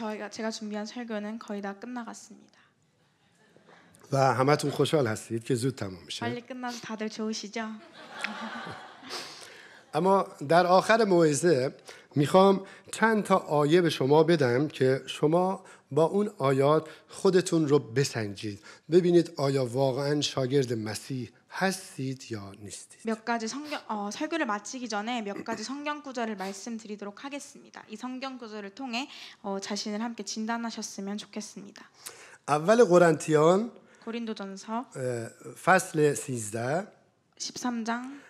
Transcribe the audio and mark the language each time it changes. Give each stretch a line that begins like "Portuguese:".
Korean: 제가 준비한 설교는 거의 다 끝나갔습니다.
Persian: و همتون خوشحال هستید که زود تموم میشه.
Korean: 빨리 끝나서 다들 좋으시죠?
Persian: اما در آخر موعظه میخوام چند تا آیه به شما بدم که شما با اون آیات خودتون رو بسنجید. ببینید آیا واقعا شاگرد مسیح هستید یا نیستید.
Korean: 몇 가지 설교를 마치기 전에 몇 가지 성경 구절을 말씀드리도록 하겠습니다. 이 성경 구절을 통해 자신을 함께 진단하셨으면 좋겠습니다.
Persian: اول قرنتیان
Korean: 고린도전서
Persian: فصل 13
Korean: 13장